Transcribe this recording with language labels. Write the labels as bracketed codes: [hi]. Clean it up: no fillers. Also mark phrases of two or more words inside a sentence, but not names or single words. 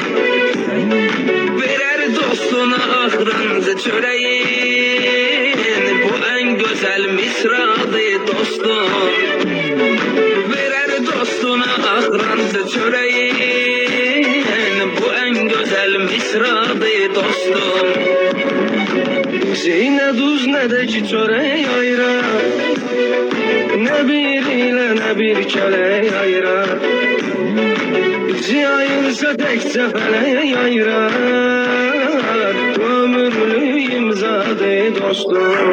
[az] Verər dostuna axırıncı çöreğin, [tr] bu en güzel misradır dostum. [az] Verər dostuna axırıncı çöreğin, [tr] bu en güzel misradır dostum. [az] Bizi ne duz ne de ki çörek ayırar, ne bir ile ne bir kelek ayırar. Bizi ayırsa tekçe felek ayırar, ömürlü imzadır dostum.